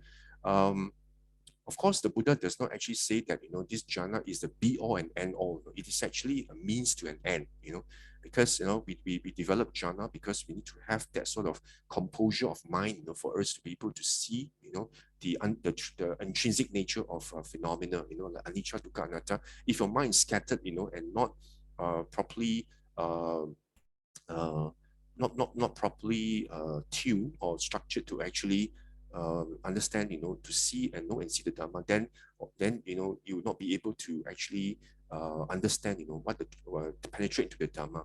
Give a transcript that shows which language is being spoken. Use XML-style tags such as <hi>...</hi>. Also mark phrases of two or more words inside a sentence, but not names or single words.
<en>Of course, the Buddha does not actually say that, this jhana is the be all and end all. It is actually a means to an end, because, we develop jhana because we need to have that sort of composure of mind, for us to be able to see, the intrinsic nature of phenomena, like</en> <pi>anicca, dukkha, anatta.</pi> <en>If your mind is scattered, and not properly, not properly tuned or structured to actually understand, to see and know and see the Dhamma, then you will not be able to actually understand, what to penetrate into the Dhamma.</en>